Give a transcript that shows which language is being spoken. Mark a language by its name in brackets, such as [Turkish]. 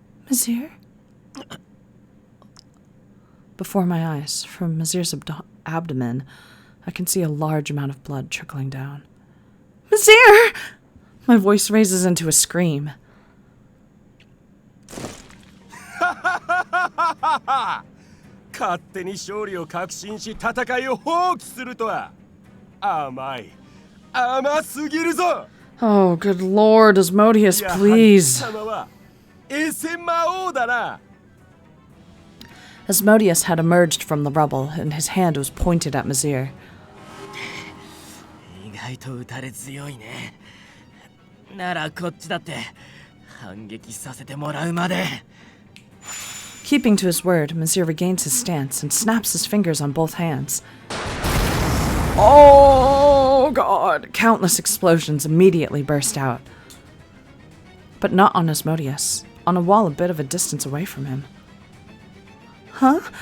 [English] Misyr? Before my eyes, from Misyr's abdomen, I can see a large amount of blood trickling down. Misyr! My voice raises into a scream. [Japanese] 勝手に勝利を確信し戦いを放棄するとは甘すぎるぞ [English] Oh, good lord, Asmodeus, please. [Japanese] やはり貴様はエセ魔王だな [English] Asmodeus had emerged from the rubble, and his hand was pointed at Misyr. [Japanese] 意外と打たれ強いね。ならこっちだって反撃させてもらうまで。 [English] Keeping to his word, Misyr regains his stance and snaps his fingers on both hands. Oh, God! Countless explosions immediately burst out. But not on Asmodeus, on a wall a bit of a distance away from him. Huh?